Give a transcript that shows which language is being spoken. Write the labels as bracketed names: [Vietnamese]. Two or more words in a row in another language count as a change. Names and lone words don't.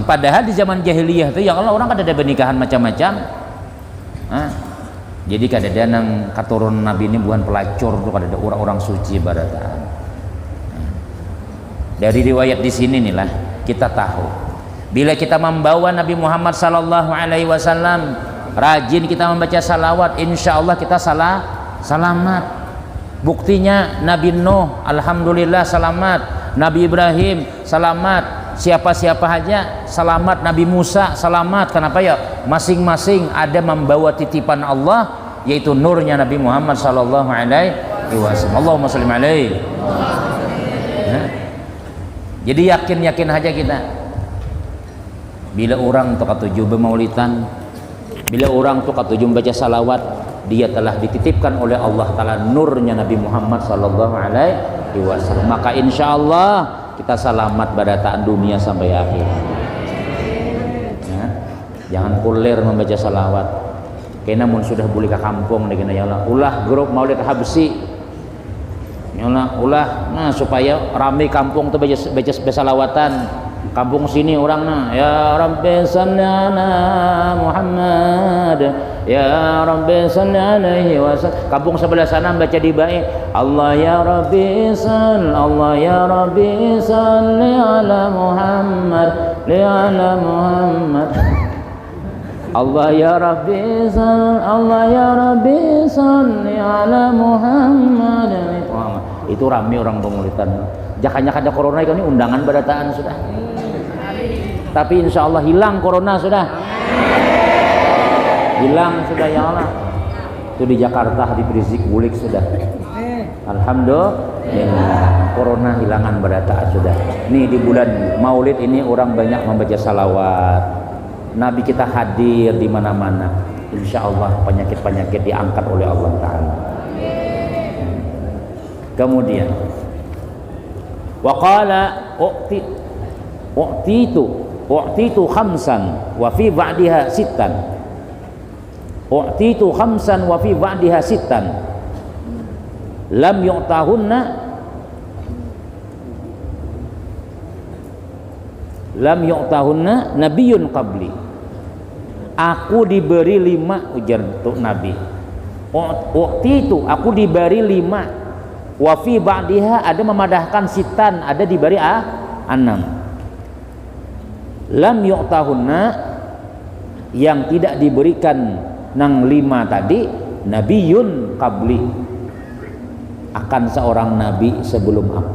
[Banjar] Padahal di zaman jahiliyah itu [Arabic] يا الله [Banjar] orang kadada bernikahan macam-macam. Jadi kadada nang katurun Nabi ini bukan pelacur tuh, kadada orang-orang suci barataan. Dari riwayat di sini nih lah kita tahu, bila kita membawa Nabi Muhammad [Arabic] صلى الله عليه وسلم, [Banjar] rajin kita membaca salawat, [Arabic] إن شاء الله [Banjar] kita selamat. Buktinya Nabi Nuh alhamdulillah selamat, Nabi Ibrahim selamat, siapa-siapa aja selamat, Nabi Musa selamat. Kenapa ya? Masing-masing ada membawa titipan Allah, yaitu nurnya Nabi Muhammad [Arabic] صلى الله عليه وسلم. اللهم صل عليه. [Banjar] Jadi yakin aja kita, bila orang tuh katuju bermaulidan, bila orang tuh katuju membaca salawat, dia telah dititipkan oleh Allah Ta'ala nurnya Nabi Muhammad [Arabic] صلى الله عليه وسلم. [Banjar] Maka [Arabic] إن شاء الله [Banjar] kita selamat badataan dunia sampai akhir. Jangan kulir membaca salawat. Kena mun sudah boleh ke kampung dengan [Arabic] يا الله, [Banjar] ulah grup maulid habsi. [Arabic] يا الله, [Banjar] ulah supaya ramai kampung tuh baca salawatan. Kampung sini orang [Arabic] يا ربي صل على محمد يا ربي صل عليه وسلم. [Banjar] Kampung sebelah sana baca di baik [Arabic] الله يا ربي صل الله يا ربي صل على محمد لي على محمد. الله يا ربي صل الله يا ربي صل على محمد. [Banjar] Itu ramai orang pengulitan. Jakanya kada corona ini undangan badataan sudah. Tapi [Arabic] إن شاء الله [Banjar] hilang corona sudah. Hilang sudah [Arabic] يا الله. [Banjar] Itu di Jakarta di Rizik Bulik sudah. Alhamdulillah corona hilangan badataan sudah. Nih di bulan Maulid ini orang banyak membaca salawat. Nabi kita hadir di mana-mana. [Arabic] إن شاء الله [Banjar] penyakit-penyakit diangkat oleh Allah Ta'ala. [Arabic] Kemudian وقال أعطيت خمسا وفي بعضها ستا. أعطيت خمسا وفي بعضها ستا لم يعطهن نبي قبلي. [Banjar] Aku diberi 5, ujar untuk Nabi. U'titu, aku diberi 5. [Arabic] وفي بعضها, [Banjar] ada memadahkan sitan, ada diberi 6. [Arabic] لم يعطهن, [Banjar] yang tidak diberikan nang 5 tadi, [Arabic] نبي قبلي, [Banjar] akan seorang nabi sebelum aku.